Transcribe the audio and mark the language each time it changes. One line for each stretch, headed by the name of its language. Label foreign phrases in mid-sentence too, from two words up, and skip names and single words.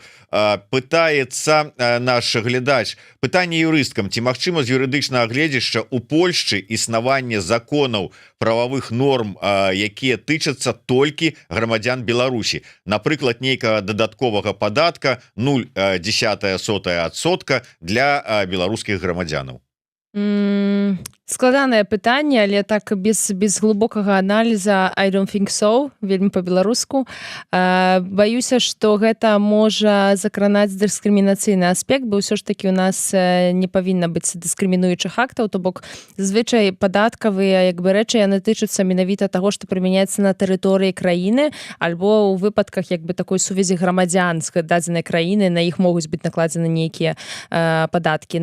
Belarusian: Пытаецца наш глядач, пытанне юрысткам, ці магчыма з юрыдычнага гледзяшча у Польшчы існаванне законаў, прававых норм, якія тычацца толькі грамадзян Беларусі, напрыклад, нейкага дадатковага падатка 0,1% для беларускіх грамадзянаў. Складанае пытанне, але так без глыбокага аналіза
English: I don't think so,
Belarusian: вельмі па-беларуску. Баюся, што гэта можа закранаць дыскрымінацыйны аспект, бо ўсё ж такі у нас не павінна быць дыскрымінуючых актаў, то бок зазвычай падаткавыя рэчы яны тычацца менавіта таго, што прымяняецца на тэрыторыі краіны, альбо ў выпадках такой сувязі грамадзян з дадзенай краіны, на іх могуць быць накладзены нейкія падаткі.